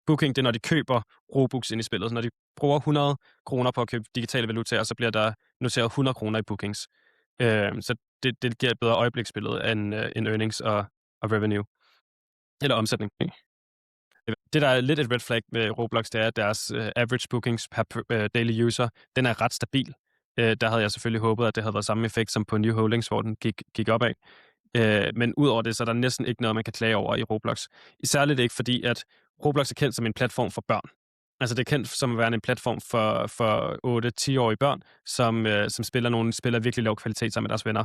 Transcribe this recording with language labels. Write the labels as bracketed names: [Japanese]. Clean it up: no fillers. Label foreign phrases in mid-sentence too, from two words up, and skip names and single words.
[Danish] Booking, det er, når de køber Robux ind i spillet. Så når de bruger 100 kroner på at købe digitale valutaer, så bliver der noteret 100 kroner i bookings. Så det giver et bedre øjebliksbillede end earnings og revenue. Eller omsætning. Det, der er lidt et [English] red flag [Danish] med Roblox, det er, at deres [English] average bookings per daily user, [Danish] den er ret stabil. Der havde jeg selvfølgelig håbet, at det havde været samme effekt som på New Holdings, hvor den gik opad. Men udover det, så er der næsten ikke noget, man kan klage over i Roblox. Særligt ikke, fordi at Roblox er kendt som en platform for børn. Altså det er kendt som at være en platform for 8-10-årige børn, som spiller virkelig lav kvalitet sammen med deres venner.